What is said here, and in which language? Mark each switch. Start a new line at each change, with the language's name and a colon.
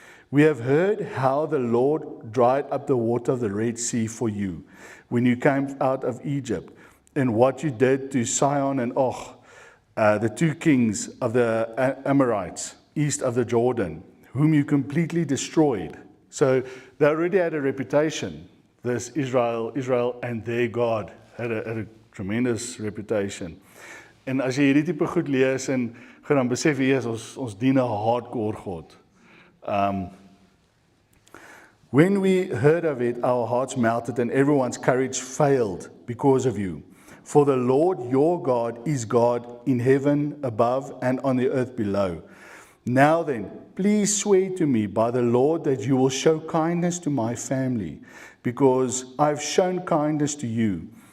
English: We have heard how the Lord dried up the water of the Red Sea for you when you came out of Egypt, and what you did to Sihon and Og, the 2 kings of the Amorites, east of the Jordan, whom you completely destroyed. So they already had a reputation. This Israel and their God had a tremendous reputation.
Afrikaans: En as jy hierdie tipe goed lees en gaan dan besef jy ons dien 'n hardcore God.
English: When we heard of it, our hearts melted and everyone's courage failed because of you. For the Lord your God is God in heaven above and on the earth below. Now then, please swear to me by the Lord that you will show kindness to my family, because I've shown kindness to you.